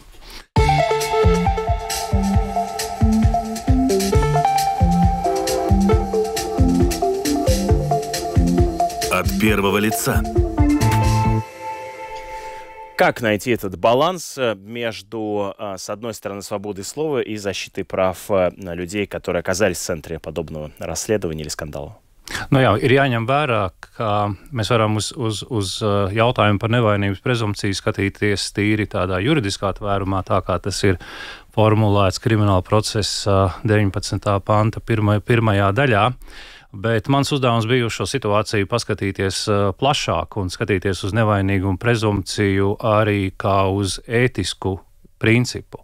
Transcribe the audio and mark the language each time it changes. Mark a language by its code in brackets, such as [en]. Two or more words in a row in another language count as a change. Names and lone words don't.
[ru] От первого лица. Как найти этот баланс между, с одной стороны, свободой слова и защитой прав людей, которые оказались в центре подобного расследования или скандала? [lv] Nu jā, ir jāņem vērā, ka mēs varam uz jautājumu par nevainības prezumpciju skatīties tīri tādā juridiskā tvērumā, tā kā tas ir formulēts krimināla procesa 19. panta pirmajā daļā. Bet mans uzdevums bija uz šo situāciju paskatīties plašāk un skatīties uz nevainīgumu prezumpciju arī kā uz ētisku principu.